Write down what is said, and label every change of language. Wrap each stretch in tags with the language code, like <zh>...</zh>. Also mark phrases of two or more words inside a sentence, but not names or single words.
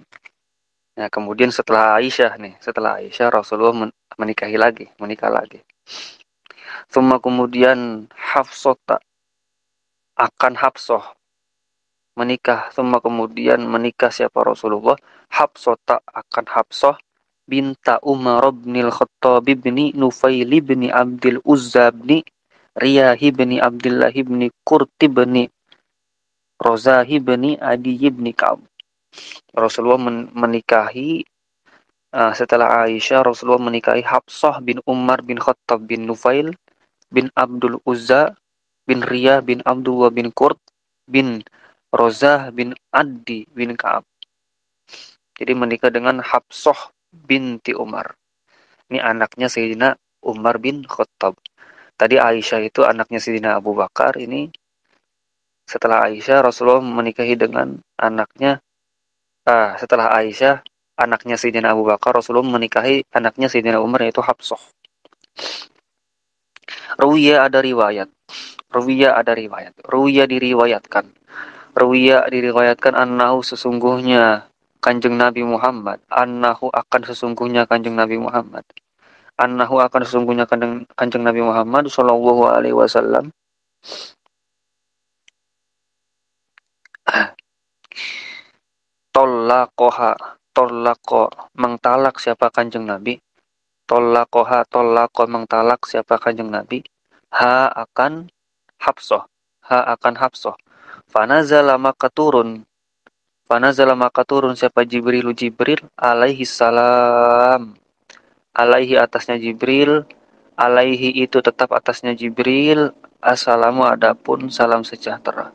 <id>Nah, kemudian setelah Aisyah Rasulullah menikah lagi. Summa kemudian Hafsah menikah. Summa kemudian menikah siapa Rasulullah? Hafsah akan Hafsah binta Umar bin Khattab bin Nufail bin Abdul Uzza bin Riyah bin Abdullah bin Qurt bin Rozah bin Adi bin Ka'ab. Rasulullah menikahi setelah Aisyah, Rasulullah menikahi Hafsah bin Umar bin Khattab bin Nufail bin Abdul Uzza bin Riyah bin Abdullah bin Qurt bin Rozah bin Adi bin Ka'ab. Jadi menikah dengan Hafsah binti Umar. Ini anaknya Sayyidina Umar bin Khattab. Tadi Aisyah itu anaknya Sayyidina Abu Bakar. Ini setelah Aisyah, Rasulullah menikahi dengan anaknya. Setelah Aisyah, anaknya Sayyidina Abu Bakar, Rasulullah menikahi anaknya Sayyidina Umar, yaitu Hafsah. Ruwiya diriwayatkan annahu sesungguhnya Kanjeng Nabi Muhammad, annahu akan sesungguhnya Kanjeng Nabi Muhammad. Annahu akan sesungguhnya Kanjeng Nabi Muhammad</id> <ar>صلى الله عليه وسلم</ar> <id>tolako mengtalak siapa Kanjeng Nabi. Tolako mengtalak siapa Kanjeng Nabi. Ha akan Hafsah. Fanazala maka turun siapa Jibril</id> <ar>عليه السلام.</ar> <id>Alaihi atasnya Jibril, alaihi itu tetap atasnya Jibril, assalamu adapun salam sejahtera.</id>